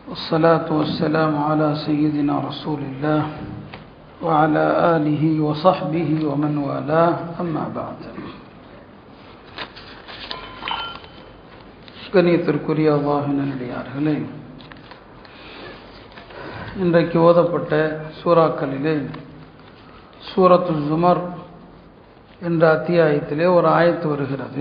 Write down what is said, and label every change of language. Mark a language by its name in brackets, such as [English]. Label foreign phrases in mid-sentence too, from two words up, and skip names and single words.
[Arabic] والصلاة والسلام على سيدنا رسول الله وعلى آله وصحبه ومن والاه أما بعد. [Tamil] கணியத்திற்குரிய அல்லாஹ்வின் நல்லடியார்களே, இன்றைக்கு ஓதப்பட்ட சூறாக்களிலே சூரத்துல் ஜுமர் என்ற அத்தியாயத்திலே ஒரு ஆயத்து வருகிறது.